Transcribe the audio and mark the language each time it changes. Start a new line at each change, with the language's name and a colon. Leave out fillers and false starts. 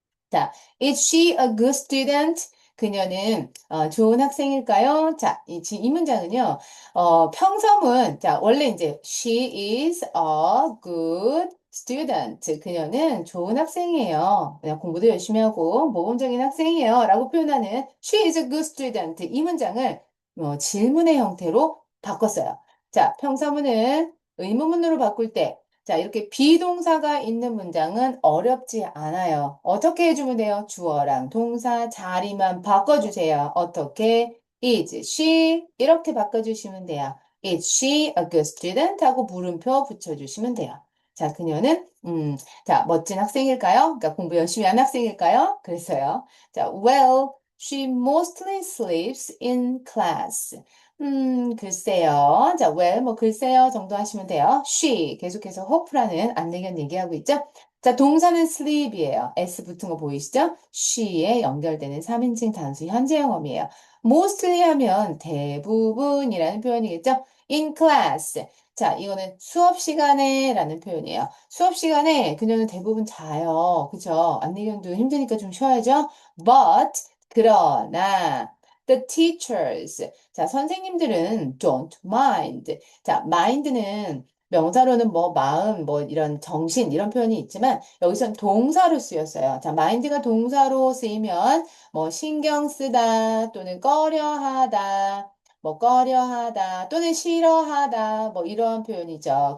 English: 자, is she a good student?
Korean: 그녀는 좋은 학생일까요? 자, 이 문장은요, 평서문, 자, 원래 이제 she is a good student. 그녀는 좋은 학생이에요. 그냥 공부도 열심히 하고 모범적인 학생이에요.
English: 라고 표현하는 she is a good student.
Korean: 이 문장을 질문의 형태로 바꿨어요. 자, 평서문을 의문문으로 바꿀 때 자, 이렇게 비동사가 있는 문장은 어렵지 않아요. 어떻게 해주면 돼요? 주어랑 동사 자리만 바꿔주세요.
English: 어떻게? Is she?
Korean: 이렇게 바꿔주시면 돼요.
English: Is she a good student?
Korean: 하고 물음표 붙여주시면 돼요. 자, 그녀는, 자, 멋진 학생일까요? 그러니까 공부 열심히 하는 학생일까요? 그래서요.
English: 자, well, she mostly sleeps in class.
Korean: 글쎄요. 자, well, 뭐, 글쎄요 정도 하시면 돼요. she, 계속해서 hope라는 안내견 얘기하고 있죠? 자, 동사는 sleep이에요. s 붙은 거 보이시죠? she에 연결되는 3인칭 단수 현재 영어이에요. mostly 하면 대부분이라는 표현이겠죠? in class. 자, 이거는 수업 시간에 라는 표현이에요. 수업 시간에 그녀는 대부분 자요. 그쵸? 안내견도 힘드니까 좀 쉬어야죠?
English: But, 그러나, the teachers.
Korean: 자, 선생님들은 don't mind. 자, mind는 명사로는 뭐 마음, 뭐 이런 정신 이런 표현이 있지만 여기선 동사로 쓰였어요. 자, mind가 동사로 쓰이면 뭐 신경 쓰다 또는 꺼려하다, 뭐 꺼려하다 또는 싫어하다 뭐 이런 표현이죠.